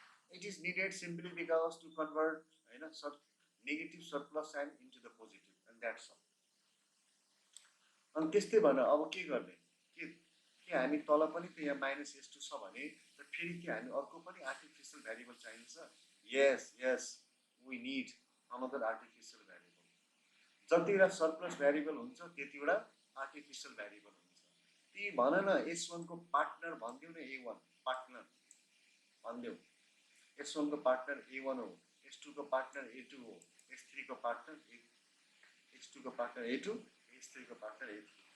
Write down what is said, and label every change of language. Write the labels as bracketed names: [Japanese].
[English] It is needed simply because to convert negative surplus sign into the positive and that's all. [Nepali] अनि त्यस्तै भन अब के गर्ने के हामी तल पनि त यहाँ -s2 छ भने त फेरि के हामी अर्को पनि आर्टिफिसियल भेरिएबल चाहिन्छ। [English] Yes, we need another artificial variable. [Nepali] जतिवटा सरप्लस भेरिएबल हुन्छ त्यतिवटा आर्टिफिसियल भेरिएबल हुन्छ। ती भन न s1 को पार्टनर भन्दिउ न a1 पार्टनर भन्दिउ s1 को पार्टनर a1 हो s2 को पार्टनर a2 हो s3 को पार्टनर s2 को पार्टनर a2 s3 को पार्टनर a3।